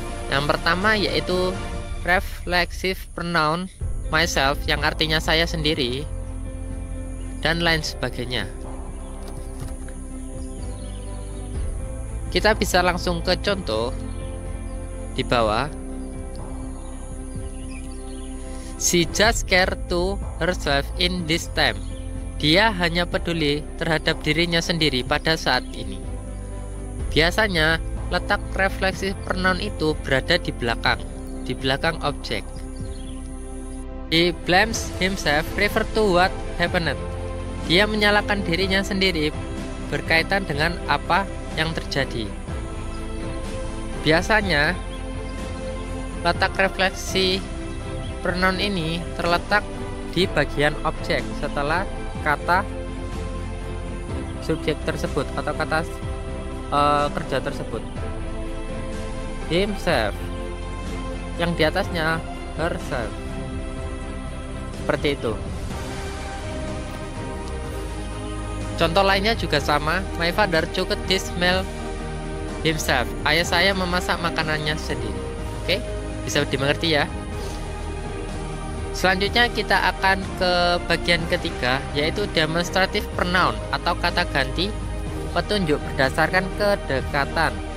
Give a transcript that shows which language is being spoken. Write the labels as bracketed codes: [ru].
[id] Yang pertama yaitu reflexive pronoun myself, yang artinya saya sendiri, dan lain sebagainya. Kita bisa langsung ke contoh di bawah. [en] She just care to herself in this time. [id] Dia hanya peduli terhadap dirinya sendiri pada saat ini. Biasanya letak refleksif pronoun itu berada di belakang objek. [en] He blames himself refer to what happened. [id] Dia menyalahkan dirinya sendiri berkaitan dengan apa yang terjadi. Biasanya letak refleksi pronoun ini terletak di bagian objek setelah kata subjek tersebut atau kata kerja tersebut. Himself, yang di atasnya herself, seperti itu. Contoh lainnya juga sama. [en] My father cooked this meal himself. [id] Ayah saya memasak makanannya sendiri. Oke, bisa dimengerti ya. Selanjutnya kita akan ke bagian ketiga, yaitu demonstrative pronoun atau kata ganti petunjuk berdasarkan kedekatan.